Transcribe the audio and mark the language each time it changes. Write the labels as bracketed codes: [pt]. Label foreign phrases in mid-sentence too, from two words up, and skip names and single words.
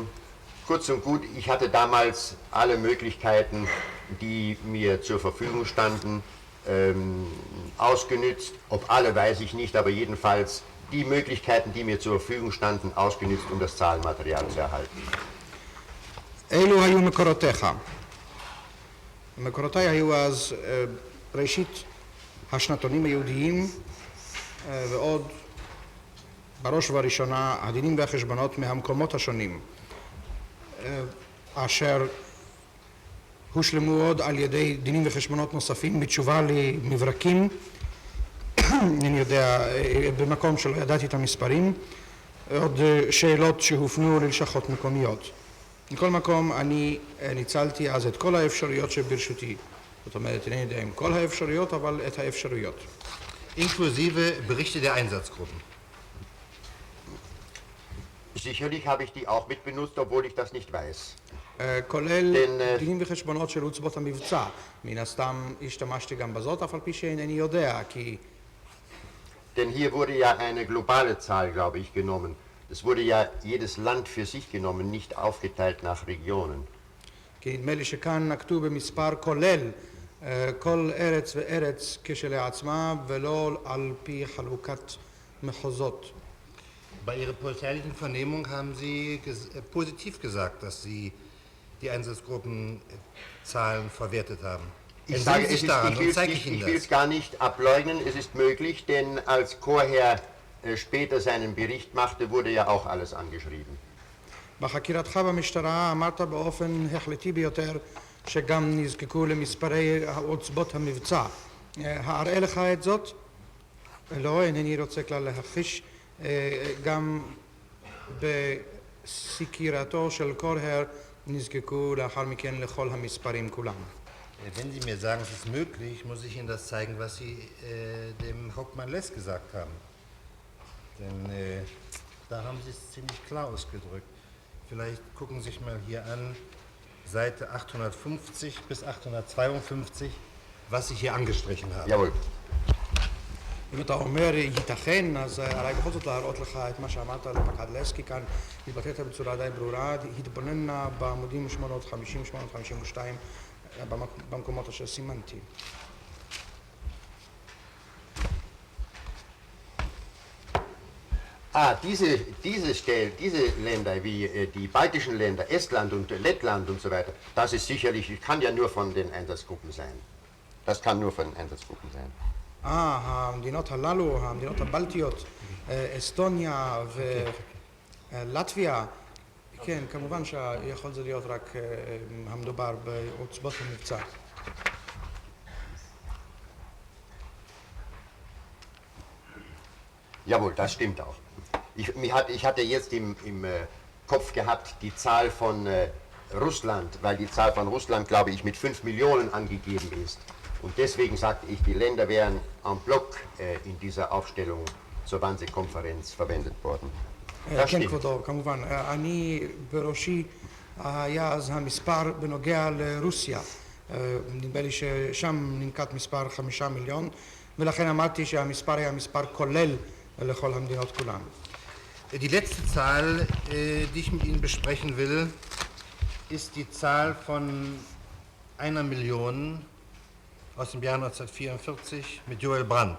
[de] Kurz und gut, ich hatte damals alle Möglichkeiten, die mir zur Verfügung standen, ausgenützt. Ob alle weiß ich nicht, aber jedenfalls die Möglichkeiten, die mir zur Verfügung standen, ausgenützt, um das Zahlenmaterial zu erhalten. [he] אלו היו מקורותיך. מקורותיי היו אז ראשית השנתונים היהודיים ועוד בראש ובראשונה הדינים והחשבונות מהמקומות השונים אשר הושלמו עוד על ידי דינים וחשבונות נוספים בתשובה למברקים אני יודע במקום שלא ידעתי את המספרים עוד שאלות שהופנו ללשכות מקומיות מכל מקום אני ניצלתי אז את כל האפשרויות שברשותי זאת אומרת אינני יודע עם כל האפשרויות אבל את האפשרויות [de] Inklusive Berichte der Einsatzgruppen. Sicherlich habe ich die auch mit benutzt, obwohl ich das nicht weiß. [he] כולל דינים וחשבונות של עוצבות המבצע מן הסתם השתמשתי גם בזאת אף על פי שאינני יודע כי [de] Denn hier wurde ja eine globale Zahl, glaube ich, genommen. Es wurde ja jedes Land für sich genommen, nicht aufgeteilt nach Regionen. [he] כי נדמה לי שכאן נקטו במספר כולל כל ארץ וארץ כשלעצמה ולא על פי חלוקת מחוזות. [de] Bei Ihrer polizeilichen Vernehmung haben Sie positiv gesagt, dass Sie die Einsatzgruppenzahlen verwertet haben. Ich will es gar nicht ableugnen, es ist möglich, denn als Chorherr später seinen Bericht machte, wurde ja auch alles angeschrieben. [he] בחקירתך במשטרה אמרת באופן החלטי ביותר שגם נזקקו למספרי עוצבות המבצע. האראה לך את זאת? לא, אינני רוצה כלל להכחיש. גם בסקירתו של קורהר נזקקו לאחר מכן לכל המספרים כולם. [de] Wenn Sie mir sagen, es ist möglich, muss ich Ihnen das zeigen, was Sie dem Hauptmann Less gesagt haben. Denn da haben Sie es ziemlich klar ausgedrückt. Vielleicht gucken Sie sich mal hier an, Seite 850 bis 852, was ich hier angestrichen habe. Jawohl. [he] אם אתה אומר ייתכן, אז עליי בכל זאת להראות לך את מה שאמרת לפקד לסקי כאן, התבטאת בצורה די ברורה, התבוננה בעמודים 850-852 במקומות אשר סימנתי. [de] Diese Länder wie die baltischen Länder, Estland und Lettland und so weiter, das ist sicherlich, kann ja nur von den Einsatzgruppen sein. Das kann nur von den Einsatzgruppen sein. [he] המדינות הללו, המדינות הבלטיות, אסטוניה ולטביה, כן, כמובן שיכול זה להיות רק המדובר בעוצבות המבצע. [de] Jawohl, das stimmt auch. Ich hatte jetzt im Kopf gehabt die Zahl von Russland, weil die Zahl von Russland, glaube ich, mit 5 Millionen angegeben ist. Und deswegen sagte ich, die Länder wären [fr] en bloc [de] in dieser Aufstellung zur Wannsee-Konferenz verwendet worden. Das [he] כן, [de] stimmt. [he] כבודו, כמובן. אני בראשי היה אז המספר בנוגע לרוסיה. נדמה לי ששם ננקט מספר 5 מיליון, ולכן אמרתי שהמספר היה מספר כולל לכל המדינות כולן. [de] Die letzte Zahl, die ich mit Ihnen besprechen will, ist die Zahl von 1 Million aus dem Jahr 1944 mit Joel Brandt.